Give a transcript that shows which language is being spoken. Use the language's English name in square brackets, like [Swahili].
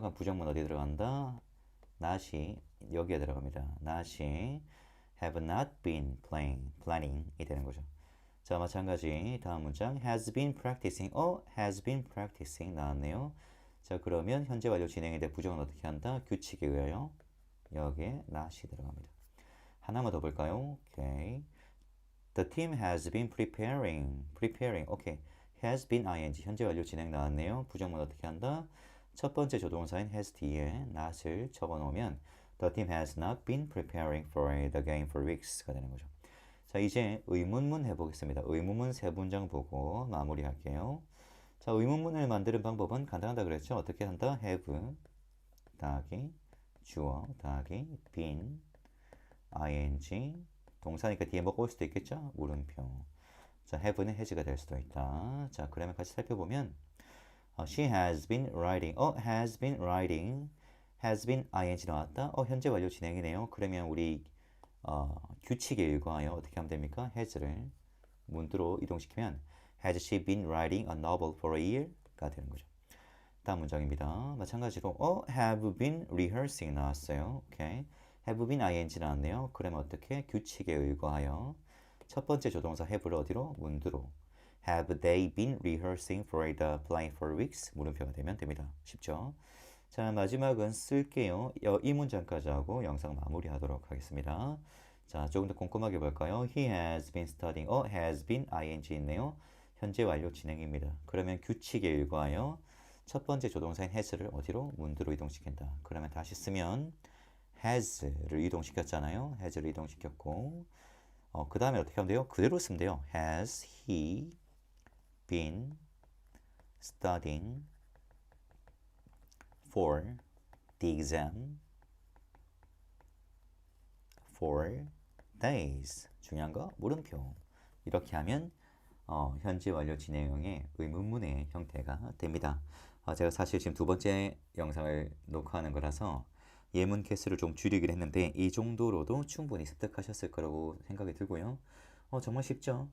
[Korean] 그럼 부정문 어디 들어간다? not이 여기에 들어갑니다. [English] not이 have not been planning이 [Korean] 되는 거죠. 자, 마찬가지 다음 문장 has been practicing. [English] has been practicing 나왔네요. [Korean] 자, 그러면 현재 완료 진행에 대해 부정은 어떻게 한다? 규칙에 의하여 여기에 not이 들어갑니다. 하나만 더 볼까요? 오케이. [English] The team has been preparing. 오케이. has been ing. [Korean] 현재 완료 진행 나왔네요. 부정문 어떻게 한다? [English] 첫 번째 조동사인 has 뒤에 not을 적어놓으면 The team has not been preparing for the game for weeks가 되는 거죠. [Korean] 자, 이제 의문문 해보겠습니다. 의문문 세 문장 보고 마무리할게요. 자, 의문문을 만드는 방법은 간단하다 그랬죠? 어떻게 한다? have 더하기 주어 더하기 been ing 동사니까 뒤에 뭐가 올 수도 있겠죠? 물음표. 자, have는 has가 될 수도 있다. 자, 그러면 같이 살펴보면 she has been writing. [English] has been writing. has been ing 나왔다. [Korean] 현재 완료 진행이네요. 그러면 우리 규칙에 의거하여 어떻게 하면 됩니까? [English] has를 문두로 이동시키면 has she been writing a novel for a year?가 되는 거죠. [Korean] 다음 문장입니다. [English] 마찬가지로 have been rehearsing 나왔어요. [Korean] 오케이. [English] have been ing 나왔네요. [Korean] 그러면 어떻게? 규칙에 의거하여 첫 번째 조동사 have를 어디로? 문두로. [English] Have they been rehearsing for the play for weeks? [Korean] 물음표가 되면 됩니다. 쉽죠? 자, 마지막은 쓸게요. 이 문장까지 하고 영상 마무리하도록 하겠습니다. 자, 조금 더 꼼꼼하게 볼까요? [English] He has been studying. has been ing 있네요. [Korean] 현재 완료 진행입니다. 그러면 규칙에 의거하여 첫 번째 조동사인 has를 어디로? 문두로 이동시킨다. 그러면 다시 쓰면 has를 이동시켰잖아요. has를 이동시켰고 그 다음에 어떻게 하면 돼요? 그대로 쓰면 돼요. [English] Has he been studying for the exam for days? [Korean] 중요한 거 물음표. 이렇게 하면 현재 완료 진행형의 의문문의 형태가 됩니다. 제가 사실 지금 두 번째 영상을 녹화하는 거라서 예문 개수를 좀 줄이긴 했는데 이 정도로도 충분히 습득하셨을 거라고 생각이 들고요. 정말 쉽죠?